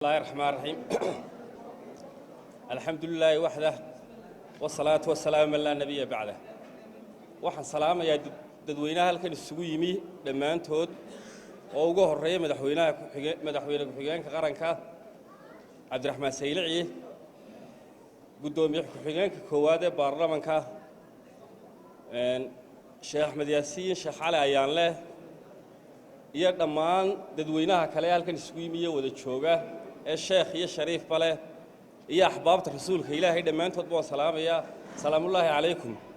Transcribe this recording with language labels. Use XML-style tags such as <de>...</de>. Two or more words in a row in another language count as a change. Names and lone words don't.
<ar>بسم الله الرحمن الرحيم. الحمد لله وحده، والصلاة والسلام على لا نبي بعده.</ar> <so>Waxaan salaamayaa dad-, dadweynaha halkan isugu yimi dhammaantood, oo ugu horreeya madaxweynaha ku-xige-, madaxweyne ku-xigeenka qaranka, Cabdiraxmaan Saylici, guddoomiye ku-xigeenka koowaad ee baarlamanka, een, Sheekh Axmed Yaasiin, Sheekh Cali Ayaanle, iyo dhammaan dadweynaha kale ee halkan isugu yimi iyo wada jooga, ee sheekh iyo shariifba leh, iyo axbaabta rasuulka Ilaahay dhammaantoodba waan salaamayaa.</so> <ar>سلام الله عليكم.</ar>